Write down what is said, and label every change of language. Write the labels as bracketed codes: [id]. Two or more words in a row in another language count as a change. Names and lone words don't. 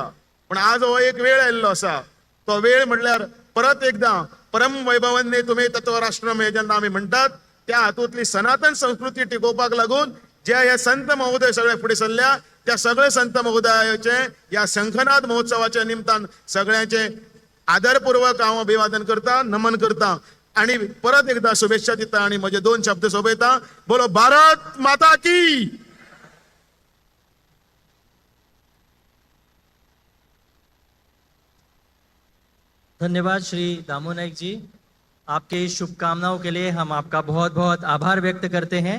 [kok] पण आज हो एक वेळ आयिल्लो आसा, तो वेळ म्हटल्यार परत एकदा [sa] परम वैभवान्य तुम्ही तत्व राष्ट्रम [kok] हे जेन्ना आमी म्हणटात त्या हातूंतली सनातन संस्कृती टिकोवपाक लागून जे हे संत महोदय सगळे फुडें सरल्या, त्या सगळे संत महोदयाचे या शंखनाद महोत्सवाच्या निमतान सगळ्यांचे आदरपूर्वक हांव अभिवादन करता, नमन करता आणि परत एकदा शुभेच्छा दिता आणि म्हजे दोन शब्द सोबयता। [hi] बोलो भारत माता की। धन्यवाद श्री दामू नाइक जी, आपके शुभकामनाओं के लिए हम आपका बहुत बहुत आभार व्यक्त करते हैं।